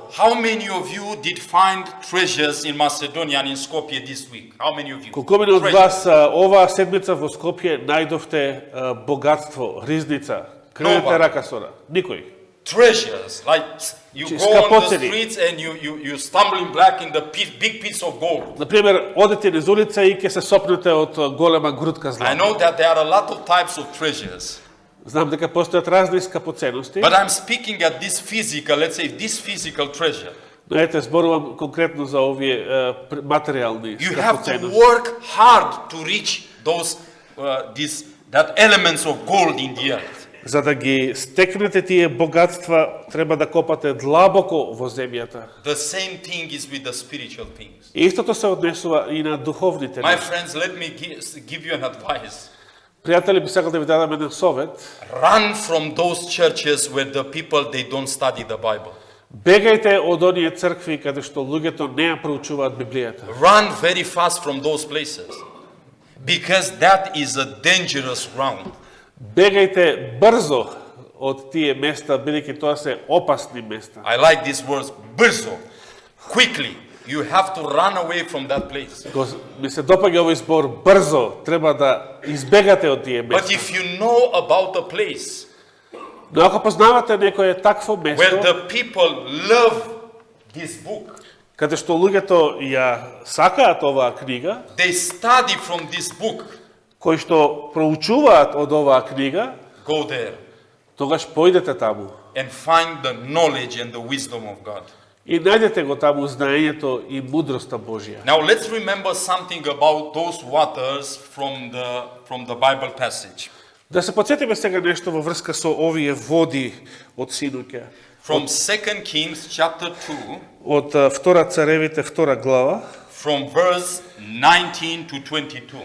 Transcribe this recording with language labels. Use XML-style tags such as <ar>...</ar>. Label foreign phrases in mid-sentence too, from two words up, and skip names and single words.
<en>how many of you did find treasures in Macedonia and in Skopje this week? How many of you?</en> <mk>Колкумени од</mk> <en>Treasures.</en> <mk>вас оваа седмица во Скопје најдовте богатство, ризница, кренете</mk> <en>Nobody.</en> <mk>рака сора? Никој.</mk> <en>Treasures, like you Чи go on the</en> <mk>скапоцени.</mk> <en>streets and you stumbling black in the big piece of gold.</en> <mk>Например, одете низ улица и ќе се сопнете од голема грудка</mk> <en>I</en> <mk>злато.</mk> <en>know that there are a lot of types of treasures,</en> <mk>Знам дека постојат разни скапоценности,</mk> <en>but I'm speaking at this physical, let's say this physical treasure.</en> <mk>но ете зборувам конкретно за овие материјални</mk> <en>You have to</en> <mk>скапоценности.</mk> <en>work hard to reach those that elements of gold in the earth.</en> <mk>За да ги стекнете тие богатства, треба да копате длабоко во земјата.</mk> <en>The same thing is with the spiritual things.</en> <mk>И истото се однесува и на духовните</mk> <en>My</en> <mk>нешта.</mk> <en>friends, let me give you an advice.</en> <mk>Пријатели, би сакал да ви дадам еден совет.</mk> <en>Run from those churches where the people they don't study the Bible.</en> <mk>Бегајте од оние цркви каде што луѓето не ја проучуваат Библијата.</mk> <en>Run very fast from those places. Because that is a dangerous ground.</en> <mk>Бегајте брзо од тие места, бидејќи тоа се опасни места.</mk> <en>I like these words, brzo, quickly. You have to run away from that place.</en> <mk>Ми се допаѓа овој збор брзо, треба да избегате од тие</mk> <en>But</en> <mk>места.</mk> <en>if you know about a place</en> <mk>Но ако познавате некое такво</mk> <en>where</en> <mk>место,</mk> <en>the people love this book,</en> <mk>каде што луѓето ја сакаат оваа книга,</mk> <en>they study from this book,</en> <mk>кои што проучуваат од оваа книга,</mk> <en>go there</en> <mk>тогаш појдете таму</mk> <en>and find the knowledge and the wisdom of God.</en> <mk>и најдете го таму знаењето и мудроста Божја.</mk> <en>Now let's remember something about those waters from the Bible passage.</en> <mk>Да се подсетиме сега нешто во врска со овие води од синуќе.</mk> <en>From 2 Kings chapter 2,</en> <mk>Од 2 Царевите 2 глава,</mk> <en>from verse 19 to 22.</en>